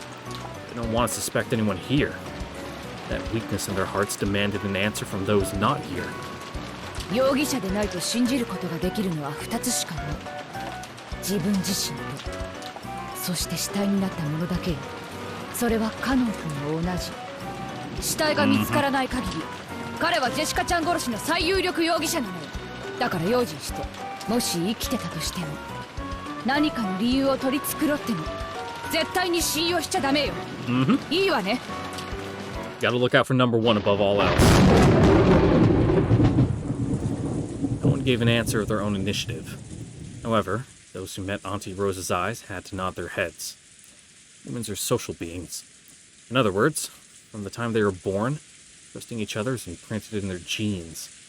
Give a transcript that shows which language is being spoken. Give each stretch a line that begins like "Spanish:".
English: They don't want to suspect anyone here. That weakness in their hearts demanded an answer from those not here.
Japanese: 容疑者でないと信じることができるのは2つしかない。自分自身と、そして死体になったものだけよ。それはカノン君も同じ。死体が見つからない限り、彼はジェシカちゃん殺しの最有力容疑者なのよ。だから用心して、もし生きてたとしても何かの理由を取り繕っても絶対に信用しちゃダメよ。いいわね。
English: Gotta look out for number one above all else. No one gave an answer of their own initiative. However, those who met Auntie Rosa's eyes had to nod their heads. Humans are social beings. In other words, from the time they were born, trusting each other is imprinted in their genes.